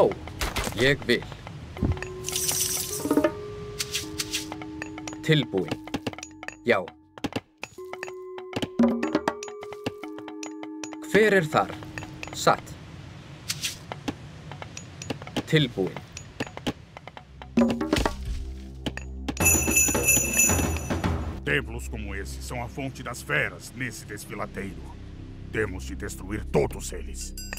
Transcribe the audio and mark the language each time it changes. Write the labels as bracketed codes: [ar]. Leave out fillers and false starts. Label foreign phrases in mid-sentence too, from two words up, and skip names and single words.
[is] Ég vil. Tilbúin. Já. Hver þar? Satt. Tilbúin. [pt] Templos como esse são a fonte das feras nesse desfiladeiro. Temos de destruir todos eles.